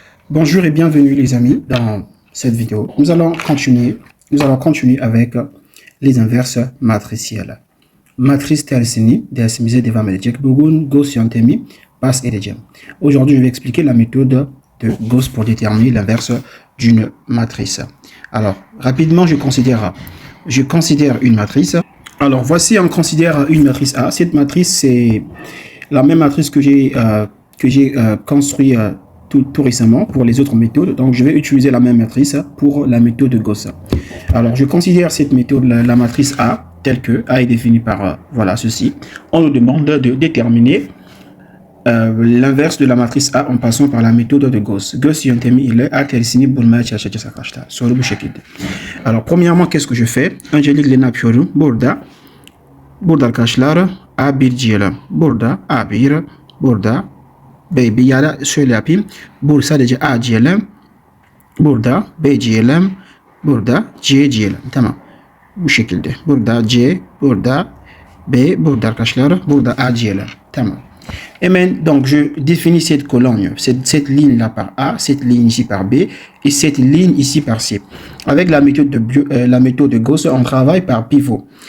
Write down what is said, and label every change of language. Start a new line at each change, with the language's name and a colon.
French: Bonjour et bienvenue les amis dans cette vidéo. Nous allons continuer avec les inverses matricielles.
Turkish: Matrice tersini, dersimize devam edecek. Bugün Gauss yöntemi passe edeceğim.
French: Aujourd'hui, je vais expliquer la méthode de Gauss pour déterminer l'inverse d'une matrice. Alors, rapidement, je considère une matrice. Alors, voici, on considère une matrice A. Cette matrice, c'est la même matrice que j'ai construite tout récemment pour les autres méthodes. Donc, je vais utiliser la même matrice pour la méthode de Gauss. Alors, je considère cette méthode, la matrice A, telle que A est définie par, voilà, ceci. On nous demande de déterminer l'inverse de la matrice A en passant par la méthode de Gauss.
Turkish: Gauss yöntemi ile A tersini bulmaya çalışacağız arkadaşlar. Soru bu şekilde.
French: Alors, premièrement, qu'est-ce que je fais?
Turkish: Öncelikle ne yapıyorum? Burada arkadaşlar A1 diyelim. Burada A1, burada B1 ya da şöyle yapayım. Burada sadece A diyelim. Burada B diyelim. Burada C diyelim. Tamam. Bu şekilde. Burada C, burada B, burada arkadaşlar. Burada A diyelim. Tamam.
French: Et donc je définis cette colonne, cette ligne là par A, cette ligne ici par B et cette ligne ici par C. Avec la méthode de Gauss, on travaille par pivot.